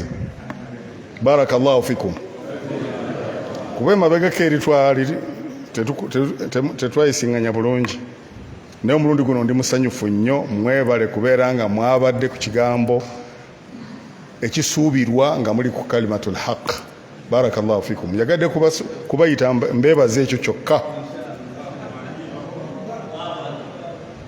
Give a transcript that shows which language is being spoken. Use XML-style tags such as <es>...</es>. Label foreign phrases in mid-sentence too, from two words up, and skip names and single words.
<ar>بارك الله فيكم.</ar> <lg>Kuba emabegako eri twali tetwayisinganya bulungi, naye omulundi guno ndi musanyufu nnyo. Mwebale kubeera nga mwabadde ku kigambo ekisuubirwa nga muli ku</lg> <ar>كلمة الحق. بارك الله فيكم.</ar> <lg>Yagadde kubayita mbeebaza ekyo kyokka.</lg>